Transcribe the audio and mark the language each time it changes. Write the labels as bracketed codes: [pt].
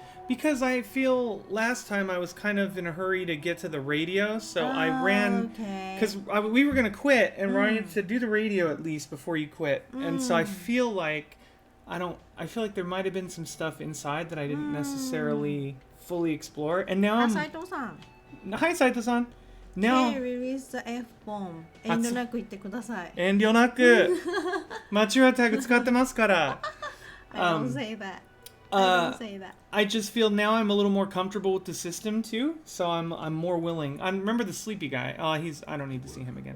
[en] Because I feel last time I was kind of in a hurry to get to the radio, so I ran... Okay. Because we were going to quit, and Ryan said, do the radio at least before you quit. And so I feel like... I feel like there might have been some stuff inside that I didn't necessarily fully explore. And now I'm... Saito-san. Hi, Saito-san. Now... Hey, release the F-bomb. [ja] 遠慮なく言ってください。遠慮なくマチュアタグ使ってますから。 [en] I don't say that. I don't say that. I just feel now I'm a little more comfortable with the system too, so I'm more willing. I remember the sleepy guy. I don't need to see him again.